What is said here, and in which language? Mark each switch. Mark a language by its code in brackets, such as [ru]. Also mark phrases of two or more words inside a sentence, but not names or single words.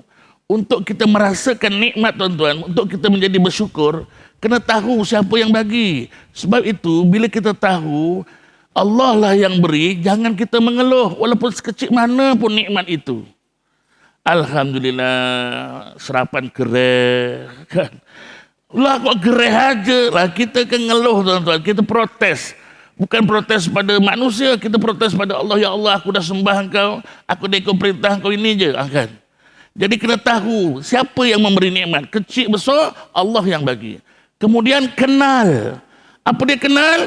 [ms] Untuk kita merasakan nikmat tuan-tuan, untuk kita menjadi bersyukur, kena tahu siapa yang bagi. Sebab itu, bila kita tahu, Allah lah yang beri, jangan kita mengeluh, walaupun sekecil mana pun nikmat itu. Alhamdulillah, serapan gereh, kan? Lah kok gereh aja lah, kita kan ngeluh tuan-tuan, kita protes. Bukan protes pada manusia, kita protes pada Allah. Ya Allah, aku dah sembah engkau, aku dah ikut perintah engkau, ini je. Kan? Jadi kena tahu siapa yang memberi nikmat. Kecil besar, Allah yang bagi. Kemudian kenal. Apa dia kenal?